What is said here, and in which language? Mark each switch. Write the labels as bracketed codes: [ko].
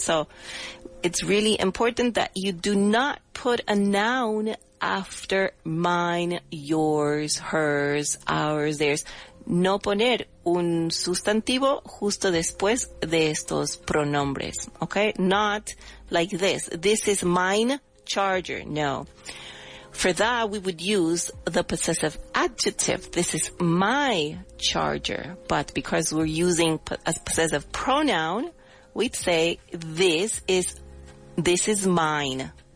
[en] So it's really important that you do not put a noun after mine, yours, hers, ours, theirs. [es] No poner un sustantivo justo después de estos pronombres. [en] Okay? Not like this. This is mine charger. No. For that, we would use the possessive adjective. This is my charger. But because we're using a possessive pronoun, we'd say, this is mine.